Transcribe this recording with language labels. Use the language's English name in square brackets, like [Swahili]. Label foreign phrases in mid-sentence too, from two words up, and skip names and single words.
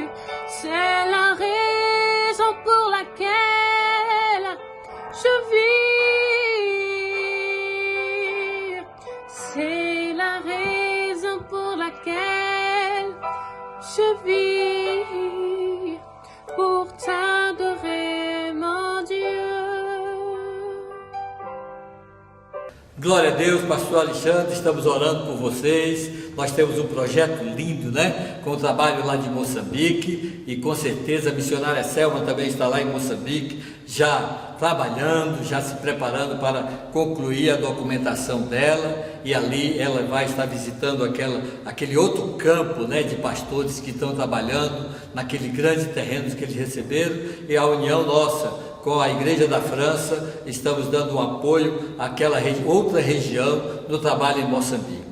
[French] C'est la raison pour laquelle je vis. C'est la raison pour laquelle je vis, pour t'adorer, mon Dieu. [Portuguese] Glória a Deus, pastor Alexandre, estamos orando por vocês. Nós temos um projeto lindo, né? Com o trabalho lá de Moçambique, e com certeza a missionária Selma também está lá em Moçambique, já trabalhando, já se preparando para concluir a documentação dela, e ali ela vai estar visitando aquele outro campo, né, de pastores que estão trabalhando naquele grande terreno que eles receberam, e a união nossa com a Igreja da França, estamos dando um apoio àquela outra região no trabalho em Moçambique.